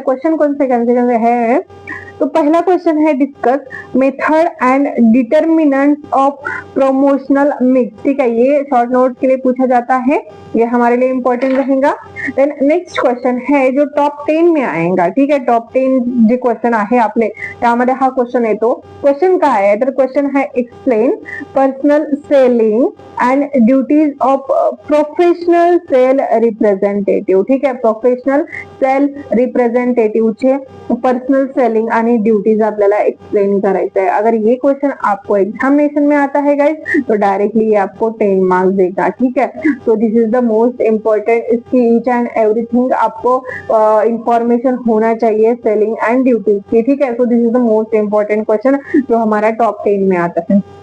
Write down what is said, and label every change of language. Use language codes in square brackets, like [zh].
[hi] Question कौन से है, तो पहला क्वेश्चन है [en] discuss method and determinants of promotional mix, [hi] ठीक है। ये शॉर्ट नोट के लिए पूछा जाता है, ये हमारे लिए इंपॉर्टेंट रहेगा। देन नेक्स्ट क्वेश्चन है जो टॉप 10 में आएगा, ठीक है। [mr] टॉप 10 जे क्वेश्चन आहे आपले त्यामध्ये हा क्वेश्चन येतो। क्वेश्चन काय आहे तर [en] Question है explain personal selling and duties of professional sale representative, ठीक है। Professional [mr] सेल रिप्रेझेंटेटिव्हचे पर्सनल सेलिंग आणि ड्यूटीज आपल्याला एक्सप्लेन करायचं है। [hi] अगर ये क्वेश्चन आपको एग्जामिनेशन में आता है गाइस तो डायरेक्टली ये आपको 10 मार्क्स देगा, ठीक है। [en] so this is the most important, [hi] इसकी ईच एंड एवरीथिंग आपको इंफॉर्मेशन होना चाहिए सेलिंग एंड ड्यूटीज की, ठीक है। [en] so this is the most important question [hi] जो हमारा टॉप 10 में आता है।